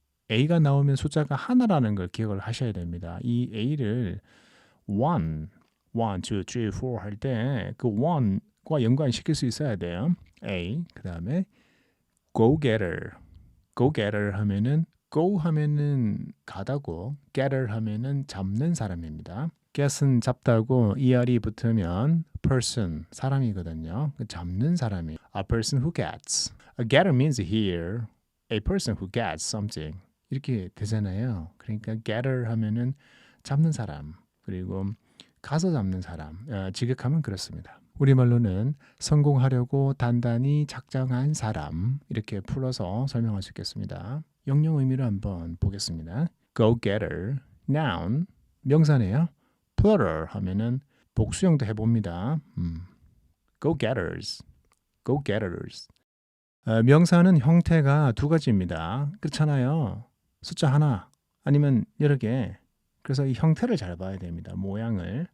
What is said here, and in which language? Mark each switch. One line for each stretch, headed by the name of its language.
Korean: A가 나오면 숫자가 하나라는 걸 기억을 하셔야 됩니다. 이 A를 1, 2, 3, 4 할 때 그 1과 연관시킬 수 있어야 돼요. A. 그 다음에 go-getter. go-getter 하면은 go 하면은 가다고 getter 하면은 잡는 사람입니다. get은 잡다고 er이 붙으면 person 사람이거든요. 잡는 사람이
English: a person who gets. A getter means here a person who gets something
Korean: 이렇게 되잖아요. 그러니까 getter 하면은 잡는 사람 그리고 가서 잡는 사람 직역하면 그렇습니다. 우리말로는 성공하려고 단단히 작정한 사람 이렇게 풀어서 설명할 수 있겠습니다. 영영 의미를 한번 보겠습니다.
English: Go-getter, noun,
Korean: 명사네요. plural 하면은 복수형도 해봅니다.
English: Go-getters, go-getters.
Korean: 명사는 형태가 두 가지입니다. 그렇잖아요. 숫자 하나 아니면 여러 개. 그래서 이 형태를 잘 봐야 됩니다. 모양을.